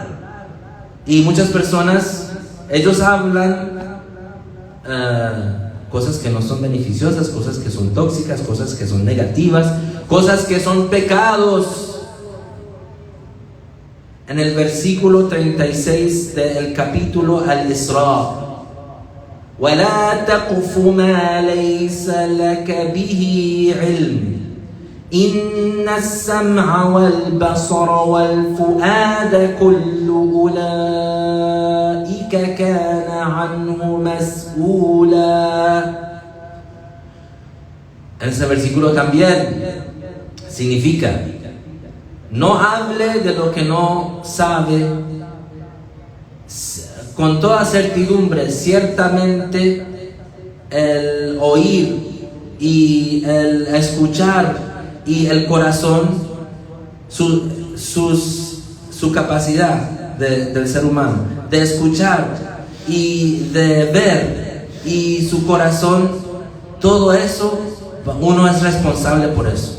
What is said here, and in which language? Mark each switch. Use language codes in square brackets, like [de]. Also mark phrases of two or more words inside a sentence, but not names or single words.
[es] Y muchas personas, ellos hablan cosas que no son beneficiosas, cosas que son tóxicas, cosas que son negativas, cosas que son pecados. En el versículo 36 del capítulo Al-Isra: [ar] وَلَا تَقْفُ مَا لَيْسَ لَكَ بِهِ عِلْمٌ إِنَّ السَّمْعَ وَالْبَصَرَ وَالْفُؤَادَ كُلُّ أُولَئِكَ كَانَ عَنْهُ مسؤولا. [es] Ese versículo también significa: no hable de lo que no sabe. Con toda certidumbre, ciertamente el oír y el escuchar y el corazón, su capacidad del ser humano de escuchar y de ver, y su corazón, todo eso uno es responsable por eso.